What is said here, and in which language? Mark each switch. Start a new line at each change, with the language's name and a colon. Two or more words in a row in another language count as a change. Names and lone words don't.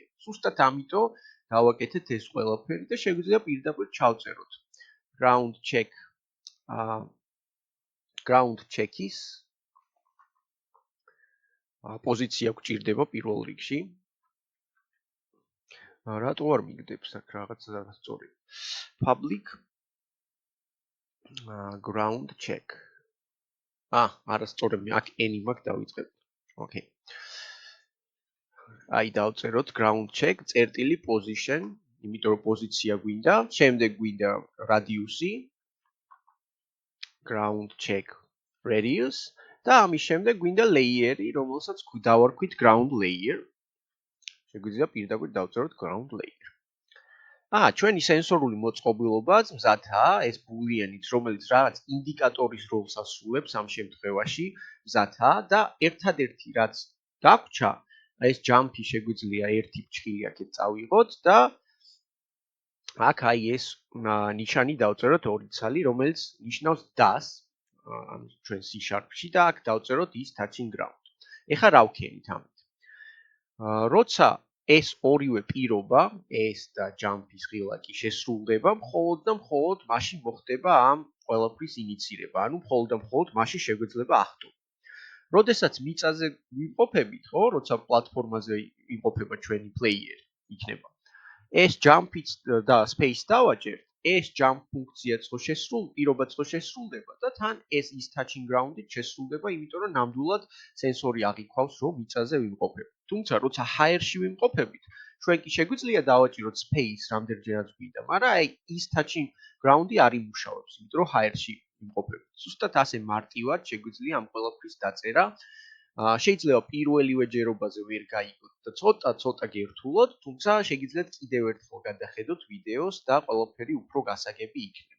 Georgian: ზუსტად ამიტომ დავაკეთეთ ეს ყველაფერი და შეგვიძლია პირდაპირ ჩავწეროთ
English: ground check-
Georgian: ის პოზიცია გვჭირდება პირველ რიგში. რატო არ მიგდებს აქ რაღაცა არასწორი.
English: Public ground check.
Georgian: არასწორი აქ any მაგ დავიწყებ. Okay. აი დავწეროთ
English: ground check
Georgian: წერტილი position, იმიტომ რომ პოზიცია გვინდა, შემდეგ გვინდა radius-ი
English: ground check radius
Georgian: და ამის შემდეგ გვინდა layer-ი, რომელსაც დავარქვით
English: ground layer.
Georgian: შეგვიძლია პირდაპირ დავწეროთ
English: ground layer.
Georgian: ჩვენი სენსორული მოწყობილობაც მზადაა, ეს ბულიანიც, რომელიც რაღაც ინდიკატორის როლს ასრულებს ამ შემთხვევაში, მზადაა და ერთადერთი რაც დაგვრჩა, ეს ჯამპი შეგვიძლია ერთი ფრჩხილი აქეთ წავიღოთ და აქ აი ეს ნიშანი დავწეროთ ორი ცალი, რომელიც ნიშნავს das, ჩვენ C# და აქ დავწეროთ
English: is touching ground.
Georgian: ეხლა რა ვქენით ამით? როცა ეს ორივე პირობა, ეს და ჯამპის ღილაკი შესრულდება, მხოლოდ და მხოლოდ მაშინ მოხდება ამ ყველაფრის ინიცირება, ანუ მხოლოდ და მხოლოდ მაშინ შეგვეძლება ახტომა. როდესაც მიწაზე ვიმყოფებით, ხო, როცა პლატფორმაზე იმყოფება ჩვენი პლეიერი, იქნება. ეს ჯამპიც და space დავაჭერთ, ეს jump ფუნქციაც ხო პირობაც ხო შესრულდება და თან ეს
English: is touching ground-
Georgian: ით შესრულდება, იმიტომ რომ ნამდვილად სენსორი აღიქვავს, რომ მიწაზე ვიმყოფებით. თუმცა როცა higher-ში ვიმყოფებით, ჩვენ კი შეგვიძლია დავაჭიროთ space რამდენჯერაც გვინდა, მაგრამ აი
English: is touching ground-
Georgian: ი არ იმუშავებს, იმიტომ რომ higher-ში ვიმყოფებით. ზუსტად ასე მარტივად შეგვიძლია ამ ყველაფრის დაწერა. შეიძლება პირველივე ჯერობაზე ვერ გაიგოთ და ცოტა გერთულოთ, თუმცა შეგიძლიათ კიდევ ერთხელ გადახედოთ ვიდეოს და ყველაფერი უფრო გასაგები იქნება.